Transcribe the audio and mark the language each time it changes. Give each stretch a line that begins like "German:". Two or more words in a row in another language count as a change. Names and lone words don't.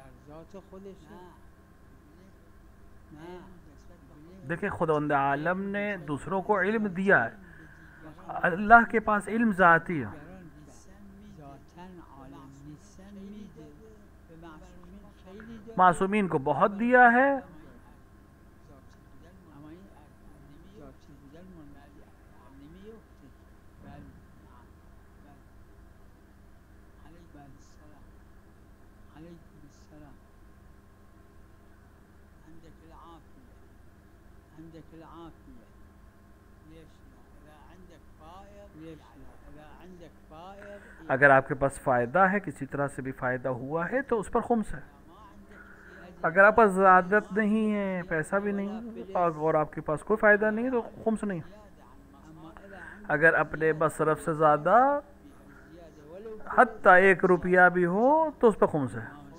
Persian: ذات خودش نه
Urdu: دیکھیں خداوند عالم نے دوسروں کو علم دیا ہے، اللہ کے پاس علم ذاتی ہے.
Persian: ذاتاً عالم نیستن میده به معصومین خیلی داده
Urdu: معصومین کو بہت دیا ہے،
Persian: اما این ذاتی بودن نمیفته.
Arabic: بله علیکم السلام علیکم السلام عندك العافية عندك العافية ليش لا إذا عندك فائض ليش لا إذا عندك فائض
Urdu: اگر آپ کے پاس فائدہ ہے، کسی طرح سے بھی فائدہ ہوا ہے تو اس پر خمس ہے. اگر آپ پاس زیادت نہیں ہے، پیسہ بھی نہیں اور آپ کے پاس کوئی فائدہ نہیں ہے تو خمس نہیں. اگر اپنے مصرف سے زیادہ حتیٰ 1 روپیہ بھی ہو تو اس پر خمس ہے.